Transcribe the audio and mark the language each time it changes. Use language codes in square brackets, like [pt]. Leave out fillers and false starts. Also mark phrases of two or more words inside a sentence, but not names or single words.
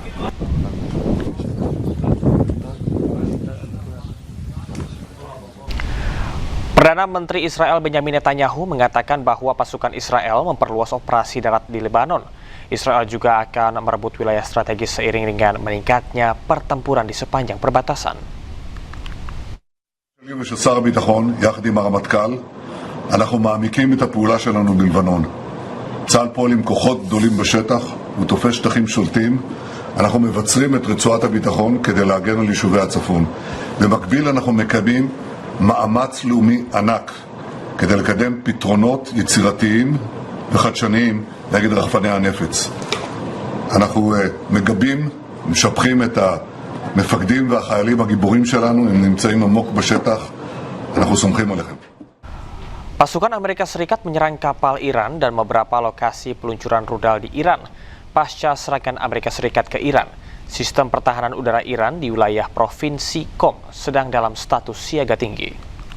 [id] Perdana Menteri Israel Benjamin Netanyahu mengatakan bahwa pasukan Israel memperluas operasi darat di Lebanon. Israel juga akan merebut wilayah strategis seiring dengan meningkatnya pertempuran di sepanjang perbatasan. [he] ושל שר הביטחון, יחד עם הרמטכ"ל, אנחנו מעמיקים את הפעולה שלנו בלבנון. צה"ל פועל עם כוחות גדולים בשטח, הוא תופס שטחים שולטים. אנחנו מבצרים את רצועת הביטחון כדי להגן על יישובי הצפון. במקביל אנחנו מקיימים מאמץ לאומי ענק כדי לקדם פתרונות יצירתיים וחדשניים נגד רחפני הנפץ. אנחנו מגבים, משבחים את המפקדים והחיילים הגיבורים שלנו, הם נמצאים עמוק בשטח, אנחנו סומכים עליכם. [id] Pasukan Amerika Serikat menyerang kapal Iran dan beberapa lokasi peluncuran rudal di Iran. Pasca serangan Amerika Serikat ke Iran, sistem pertahanan udara Iran di wilayah Provinsi Qom sedang dalam status siaga tinggi.